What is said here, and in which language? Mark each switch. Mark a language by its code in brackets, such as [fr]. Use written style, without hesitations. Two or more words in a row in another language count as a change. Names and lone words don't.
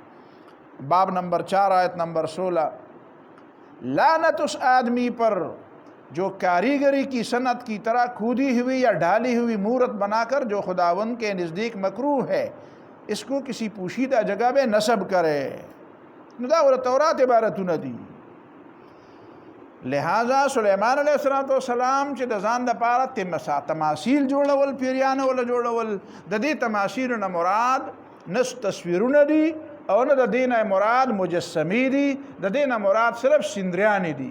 [ur] استثناء باب نمبر 4 آیت نمبر 16, لعنت اس آدمی پر جو کاریگری کی صنعت کی طرح کھودی ہوئی یا ڈھالی ہوئی مورت بنا کر جو خداوند کے نزدیک مکروہ ہے اس کو کسی پوشیدہ جگہ میں نصب کرے. [ps] دا ور تورات عبارتونه دي. لہذا سلیمان علیہ السلام چې د ځان لپاره تماثیل جوړول پیریان ولا جوړول, د دې تماثیل نه مراد نس تصویرونه دي او نه د دینه مراد مجسمی دي, د دینه مراد صرف سندریان دي.